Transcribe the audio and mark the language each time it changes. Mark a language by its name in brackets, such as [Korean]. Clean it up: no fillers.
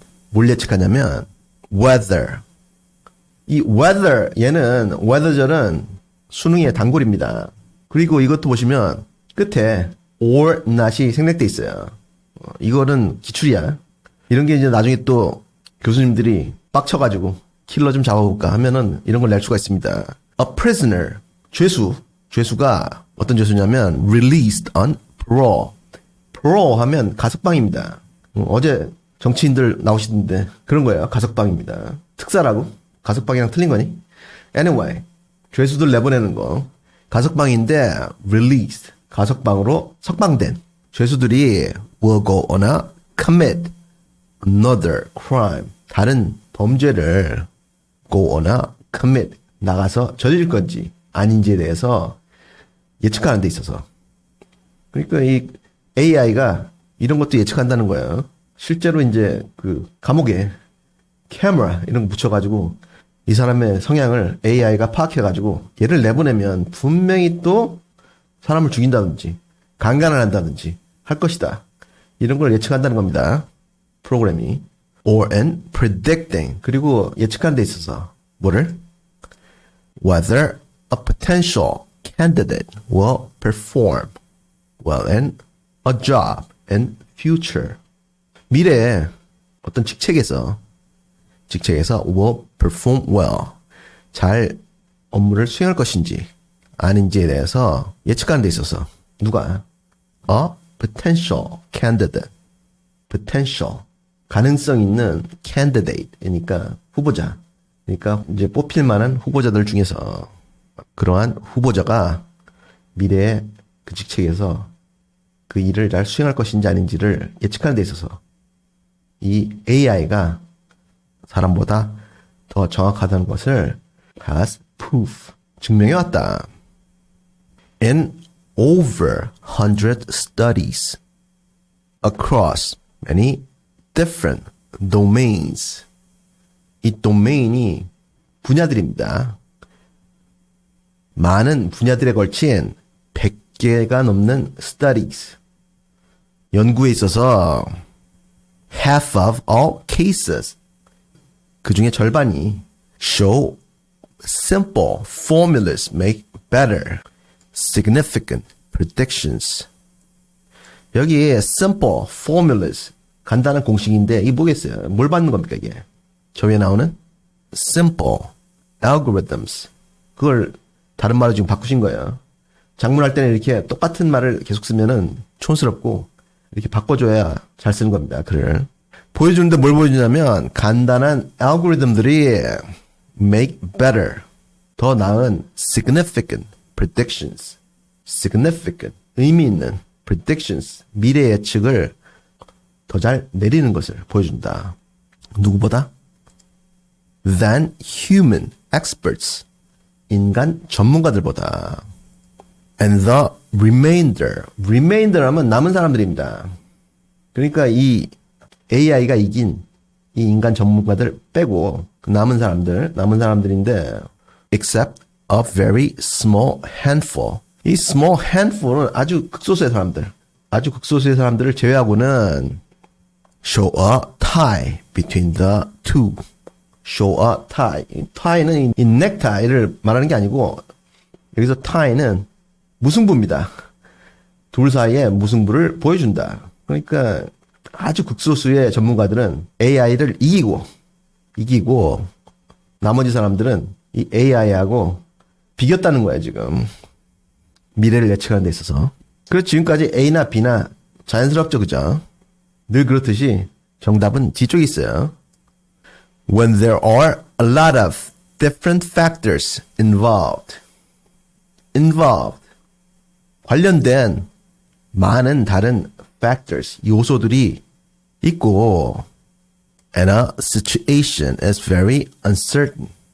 [Korean] 뭘 예측하냐면, weather. 이 weather, 얘는, weather절은 수능의 단골입니다. 그리고 이것도 보시면, 끝에 or not이 생략돼 있어요. 이거는 기출이야. 이런 게 이제 나중에 또 교수님들이 빡쳐가지고, 킬러 좀 잡아볼까 하면은 이런 걸 낼 수가 있습니다. [English] A prisoner, [Korean] 죄수가 어떤 죄수냐면 [English] released on parole. [Korean] parole 하면 가석방입니다. 어제 정치인들 나오시던데 그런 거예요. 가석방입니다. 특사라고? 가석방이랑 틀린 거니? Anyway, 죄수들 내보내는 거. 가석방인데 [English] released, [Korean] 가석방으로 석방된 죄수들이 [English] will go on a commit another crime. [Korean] 다른 범죄를 [English] go on a commit, [Korean] 나가서 저질 건지 아닌지에 대해서 예측하는 데 있어서. 그러니까 이 AI가 이런 것도 예측한다는 거예요. 실제로 이제 그 감옥에 카메라 이런 거 붙여가지고 이 사람의 성향을 AI가 파악해가지고 얘를 내보내면 분명히 또 사람을 죽인다든지 강간을 한다든지 할 것이다. 이런 걸 예측한다는 겁니다. 프로그램이. [English] or in predicting. [Korean] 그리고 예측하는 데 있어서 뭐를? [English] whether a potential candidate will perform well in a job in future. [Korean] 미래에 어떤 직책에서 [English] will perform well. [Korean] 잘 업무를 수행할 것인지 아닌지에 대해서 예측하는 데 있어서 누가? [English] a potential candidate. potential. [Korean] 가능성 있는 candidate이니까 후보자. 그러니까 이제 뽑힐 만한 후보자들 중에서 그러한 후보자가 미래의 그 직책에서 그 일을 잘 수행할 것인지 아닌지를 예측하는 데 있어서 이 AI가 사람보다 더 정확하다는 것을 [English] has proof, [Korean] 증명해 왔다. [English] In over 100 studies across many different domains. [Korean] 이 도메인이 분야들입니다. 많은 분야들에 걸친 100개가 넘는 studies. 연구에 있어서 [English] half of all cases. [Korean] 그 중에 절반이 [English] show simple formulas make better significant predictions. [Korean] 여기 [English] simple formulas [Korean] 간단한 공식인데 이게 뭐겠어요? 뭘 받는 겁니까 이게? 저 위에 나오는 [English] simple algorithms. [Korean] 그걸 다른 말로 지금 바꾸신 거예요. 작문할 때는 이렇게 똑같은 말을 계속 쓰면은 촌스럽고 이렇게 바꿔줘야 잘 쓰는 겁니다. 글을. 보여주는데 뭘 보여주냐면 간단한 알고리즘들이 [English] make better [Korean] 더 나은 [English] significant predictions. [Korean] significant 의미 있는 predictions 미래 예측을 더 잘 내리는 것을 보여준다. 누구보다? [English] than human experts. [Korean] 인간 전문가들보다. [English] and the remainder [Korean] 하면 남은 사람들입니다. 그러니까 이 AI가 이긴 이 인간 전문가들 빼고 그 남은 사람들인데 [English] except a very small handful. [Korean] 이 small handful은 아주 극소수의 사람들을 제외하고는 [English] show a tie between the two. show a tie. [Korean] tie는 이 넥타이를 말하는 게 아니고 여기서 tie는 무승부입니다. 둘 사이에 무승부를 보여준다. 그러니까 아주 극소수의 전문가들은 AI를 이기고 나머지 사람들은 이 AI하고 비겼다는 거야 지금. 미래를 예측하는 데 있어서. 그래서 지금까지 A나 B나 자연스럽죠, 그죠? 늘 그렇듯이 정답은 뒤쪽에 있어요. [English] When there are a lot of different factors involved. [Korean] 관련된 많은 다른 factors, 요소들이 있고 [English] and a situation is very uncertain.